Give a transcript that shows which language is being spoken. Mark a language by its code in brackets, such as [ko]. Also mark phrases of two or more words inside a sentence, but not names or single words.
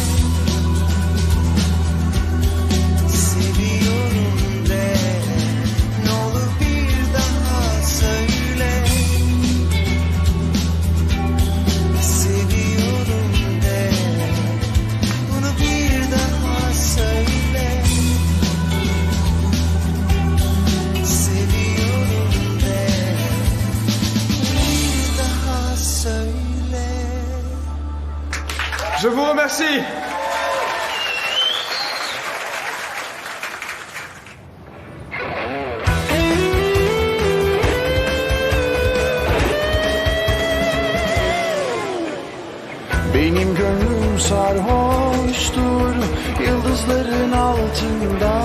[tr] Seviyorum de, ne olur bir daha söyle. Seviyorum de, bunu bir daha söyle. [fr] Je vous remercie. [tr] Benim gönlüm sarhoştur yıldızların altında.